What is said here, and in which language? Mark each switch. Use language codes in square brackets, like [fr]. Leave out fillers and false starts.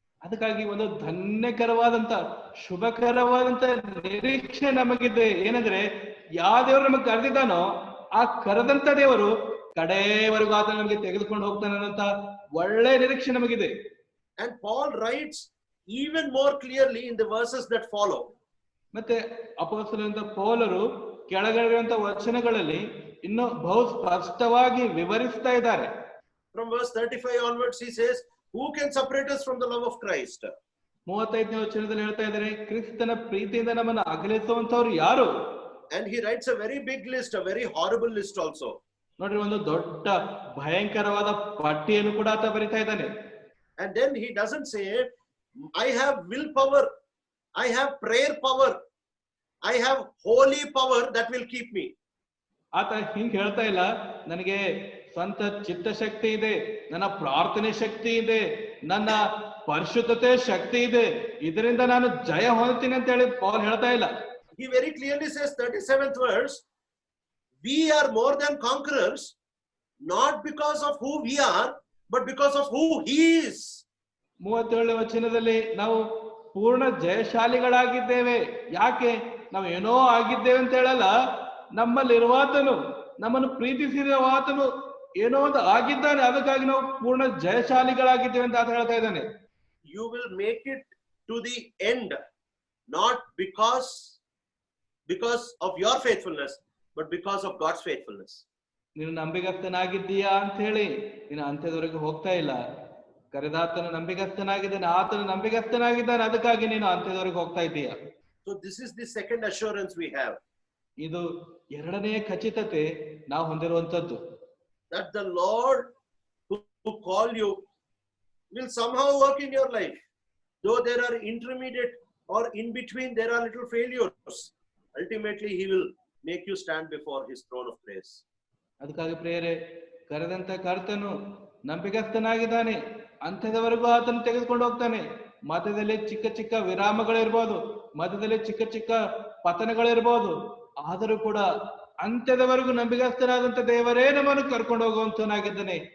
[kn] ಅದಕ್ಕಾಗಿ ಒಂದು ಧನ್ಯಕರವಾದಂತ ಶುಭಕರವಾದಂತ ನಿರೀಕ್ಷೆ ನಮಗಿದೆ. ಏನಂದ್ರೆ, ಯಾವ ದೇವರು ನಮಗೆ ಕರೆದಿದ್ದಾನೋ ಆ ಕರೆದಂತ ದೇವರು ಕಡೆಯವರೆಗೂ ಆತ ನಮಗೆ ತೆಗೆದುಕೊಂಡು ಹೋಗ್ತಾನೆ ಅನ್ನೋಂತ ಒಳ್ಳೆ ನಿರೀಕ್ಷೆ ನಮಗಿದೆ. [en] And Paul writes even more clearly in the verses that follow. [kn] ಮತ್ತೆ ಅಪೊಸ್ತಲನಾದ ಪೌಲರು ಕೆಳಗಿರುವಂತ ವಚನಗಳಲ್ಲಿ ಇನ್ನು ಬಹು ಸ್ಪಷ್ಟವಾಗಿ ವಿವರಿಸ್ತಾ ಇದ್ದಾರೆ. [en] From verse 35 onwards he says, who can separate us from the love of Christ? [kn] 35ನೇ ವಚನದಲ್ಲಿ ಹೇಳ್ತಾ ಇದ್ದಾರೆ, ಕ್ರಿಸ್ತನ ಪ್ರೀತಿಯಿಂದ ನಮ್ಮನ್ನು ಅಗಲಿಸುವಂತವ್ರು ಯಾರು? [en] And he writes a very big list, a very horrible list also. [kn] ನೋಡ್ರಿ, ಒಂದು ದೊಡ್ಡ ಭಯಂಕರವಾದ ಪಟ್ಟಿಯನ್ನು ಕೂಡ ಆತ ಬರಿತಾ ಇದ್ದಾನೆ. [en] And then he doesn't say, I have willpower, I have prayer power, I have holy power that will keep me. [kn] ಆತ ಹಿಂಗ್ ಹೇಳ್ತಾ ಇಲ್ಲ, ನನಗೆ ಸ್ವಂತ ಚಿತ್ತಶಕ್ತಿ ಇದೆ, ನನ್ನ ಪ್ರಾರ್ಥನೆ ಶಕ್ತಿ ಇದೆ, ನನ್ನ ಪರಿಶುದ್ಧತೆ ಶಕ್ತಿ ಇದೆ, ಇದರಿಂದ ನಾನು ಜಯ ಹೊಂದ್ತೀನಿ ಅಂತ ಹೇಳಿ ಪೌಲ್ ಹೇಳ್ತಾ ಇಲ್ಲ. [en] He very clearly says, 37th verse, we are more than conquerors, not because of who we are, but because of who he is. [kn] 37ನೇ ವಚನದಲ್ಲಿ ನಾವು ಪೂರ್ಣ ಜಯಶಾಲಿಗಳಾಗಿದ್ದೇವೆ. ಯಾಕೆ? ನಾವು ಏನೋ ಆಗಿದ್ದೇವೆ ಅಂತ ಹೇಳಲ್ಲ, ನಮ್ಮಲ್ಲಿರುವಾತನು, ನಮ್ಮನ್ನು ಪ್ರೀತಿಸಿರುವಾತನು ಏನೋ ಒಂದು ಆಗಿದ್ದಾನೆ, ಅದಕ್ಕಾಗಿ ನಾವು ಪೂರ್ಣ ಜಯಶಾಲಿಗಳಾಗಿದ್ದೇವೆ ಅಂತ ಆತ ಹೇಳ್ತಾ ಇದ್ದಾನೆ. [en] You will make it to the end, not because of your faithfulness, but because of God's faithfulness. [kn] ನೀನು ನಂಬಿಗಸ್ತನಾಗಿದ್ದೀಯಾ ಅಂತ ಹೇಳಿ ನೀನು ಅಂತ್ಯದವರೆಗೆ ಹೋಗ್ತಾ ಇಲ್ಲ. ಕರೆದಾತನು ನಂಬಿಗಸ್ತನಾಗಿದ್ದಾನೆ, ಆತನು ನಂಬಿಗಸ್ತನಾಗಿದ್ದಾನೆ, ಅದಕ್ಕಾಗಿ ನೀನು ಅಂತ್ಯದವರೆಗೆ ಹೋಗ್ತಾ ಇದ್ದೀಯಾ. [en] So this is the second assurance we have. [kn] ಇದು ಎರಡನೇ ಖಚಿತತೆ ನಾವು ಹೊಂದಿರುವಂತದ್ದು. [en] That the Lord who called you will somehow work in your life. Though there are intermediate or in between there are little failures, ultimately he will make you stand before his throne of praise. [kn] ಅದಕ್ಕಾಗಿ ಪ್ರಿಯರೇ, ಕರೆದಂತ ಕರ್ತನು ನಂಬಿಗಸ್ತನಾಗಿದ್ದಾನೆ, ಅಂತ್ಯದವರೆಗೂ ಆತನು ತೆಗೆದುಕೊಂಡು ಹೋಗ್ತಾನೆ. ಮಧ್ಯದಲ್ಲಿ ಚಿಕ್ಕ ಚಿಕ್ಕ ವಿರಾಮಗಳಿರ್ಬೋದು, ಮಧ್ಯದಲ್ಲಿ ಚಿಕ್ಕ ಚಿಕ್ಕ ಪತನಗಳಿರ್ಬೋದು, ಆದರೂ ಕೂಡ ಅಂತ್ಯದವರೆಗೂ ನಂಬಿಗಸ್ತನಾದಂತ ದೇವರೇ ನಮ್ಮನ್ನು ಕರ್ಕೊಂಡು ಹೋಗುವಂತನಾಗಿದ್ದಾನೆ.